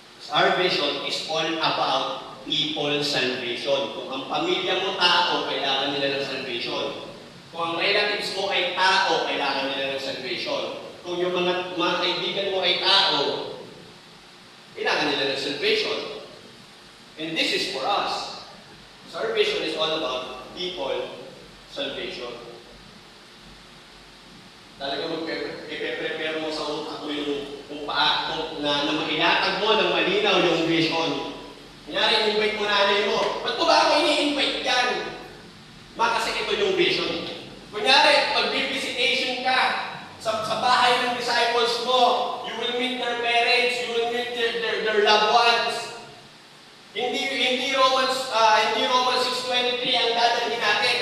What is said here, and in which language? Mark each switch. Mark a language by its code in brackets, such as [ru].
[en] Our vision is all about people salvation. [tl] Kung ang pamilya mo tao, kailangan nila ng salvation. Kung ang relatives mo ay tao, kailangan nila ng salvation. Kung yung mga kaibigan mo ay tao, kailangan nila ng salvation. [en] And this is for us. So our vision is all about people salvation. [tl] Talaga mag-prepare mo sa utak mo yung na mailatag mo ng malinaw yung vision. Kunyari, invite mo nanay mo. Ba't mo ba ako ini-invite yan? Kasi ito yung vision. Kunyari, mag-visitation ka sa bahay ng disciples mo, [en] you will meet their parents, you will meet their loved ones. [tl] Hindi Romans 6:23 ang dadalhin natin.